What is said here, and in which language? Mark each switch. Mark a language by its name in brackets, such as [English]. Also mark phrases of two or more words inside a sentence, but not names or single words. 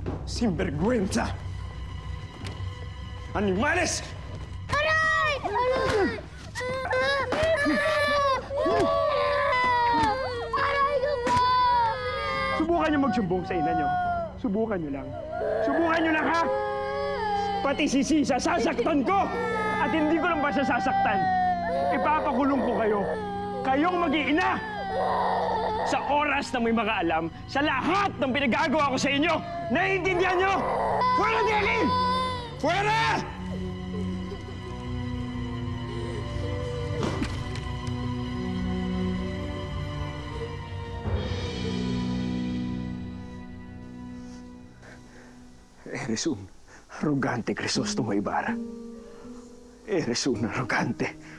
[Spanish] Sinvergüenza! Animales! [Filipino] Aray! Aray! Aray ko po! Subukan niyo magsumbong sa ina niyo. Subukan niyo lang. Subukan niyo lang, ha? Pati si Sisa, sasaktan ko! At hindi ko lang ba siya sasaktan? Ipapakulong ko kayo. Kayong mag-iina! Sa oras na may makaalam, sa lahat ng pinagagawa ko sa inyo, naiintindihan niyo? [Spanish] Fuera, Deli! Fuera! Eres un arrogante, Crisostomo Ibarra. Eres un arrogante.